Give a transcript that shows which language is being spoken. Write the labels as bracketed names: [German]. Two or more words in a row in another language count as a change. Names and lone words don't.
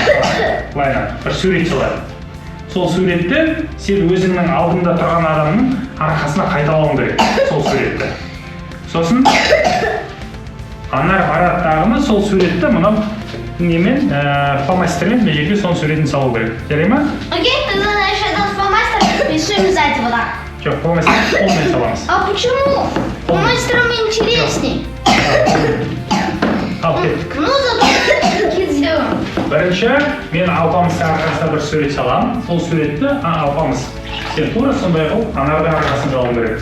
[Kazakh] Былайдан бір сурет салады. сол суретті сен өзіңнің алдыңда тұрған адамның арқасына қайталауың керек сол суретті. Сосын ана аппараттағыны сол суретті мынау немен фломастермен мына жерге соның суретін салу керек. Жарай ма? [Russian] Окей, тогда знаешь, этот фломастер рисуем сзади вот так. [Kazakh] Жоқ, фломастер қолмен саламыз. [Russian] А почему? Фломастером интересней. [Kazakh] Ал кеттік. [Russian] Ну, зато такие сделаем. [Kazakh] Бірінші, мен алпамыстың арқасына бір сурет саламын. Сол суретті алпамыс. Сен тура сондай қылып анардың арқасын салуың керек.